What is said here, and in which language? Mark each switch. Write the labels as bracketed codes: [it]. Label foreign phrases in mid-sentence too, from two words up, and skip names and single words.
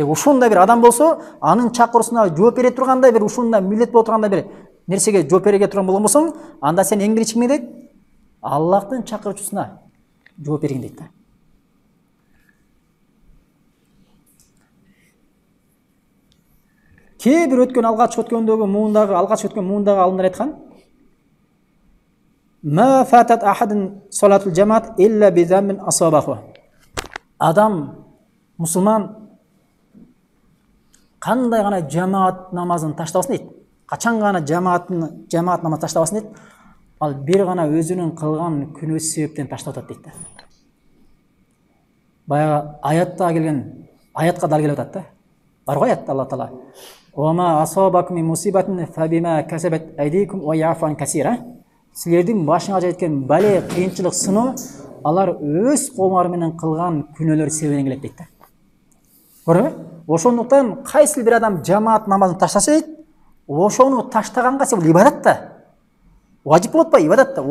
[ky] Ушундай бир адам болсо, анын чакыруусуна жооп бере тургандай бир ушундай милдет боло тургандай бир нерсеге жооп бере турган болбосоң, анда сен эң биринчи кимге дейт? Аллахтын чакыруучусуна жооп берген дейт да. Кээ бир алгач өткөндөгү муундагы алымдар айткан: [ar] "ما فاتت أحدا صلاة الجماعة إلا بذنب أصابه." [ky] Адам, мусулман кандай гана жамаат намазын таштабасын дейт. Качан гана жамаат намаз таштабасын дейт. Ал бир гана өзүнүн кылган күнөөсү себептен таштап атат дейт. Баягы аятка дал келип атат да. Бар го аят Алла Таала: [ar] "وما أصابكم من مصيبة فبما كسبت أيديكم ويعفو عن كثير." [ky] Силердин башыңа жеткен бале, кыйынчылык, сыноо алар өз колуңар менен кылган күнөөлөр себебинен келет дейт да. Көрдүңбү? Ошондуктан кайсы бир адам жамаат намазын таштаса дейт, ошону таштаганга бул ибадат да. Важип болот па? Ибадат да.